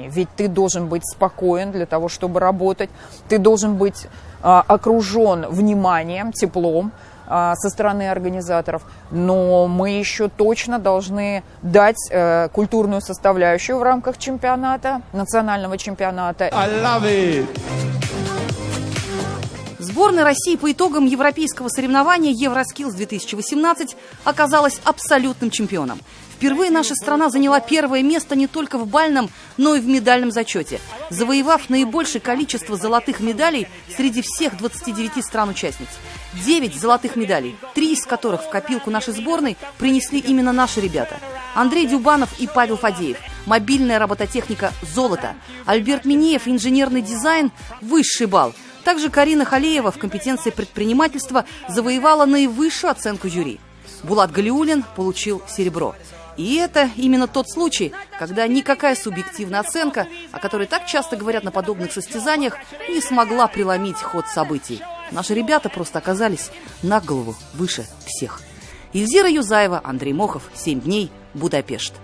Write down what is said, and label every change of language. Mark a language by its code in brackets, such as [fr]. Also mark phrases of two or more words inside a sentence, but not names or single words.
[ru] Ведь ты должен быть спокоен для того, чтобы работать. Ты должен быть окружен вниманием, теплом со стороны организаторов. Но мы еще точно должны дать культурную составляющую в рамках чемпионата, национального чемпионата. [en] I love it. [ru] Сборная России по итогам европейского соревнования Евроскиллс 2018 оказалась абсолютным чемпионом. Впервые наша страна заняла первое место не только в бальном, но и в медальном зачете, завоевав наибольшее количество золотых медалей среди всех 29 стран-участниц. 9 золотых медалей, 3 из которых в копилку нашей сборной принесли именно наши ребята. Андрей Дюбанов и Павел Фадеев. Мобильная робототехника «Золото». Альберт Минеев, инженерный дизайн, высший балл. Также Карина Халеева в компетенции предпринимательства завоевала наивысшую оценку жюри. Булат Галиуллин получил серебро. И это именно тот случай, когда никакая субъективная оценка, о которой так часто говорят на подобных состязаниях, не смогла преломить ход событий. Наши ребята просто оказались на голову выше всех. Ильзира Юзаева, Андрей Мохов, 7 дней, Будапешт.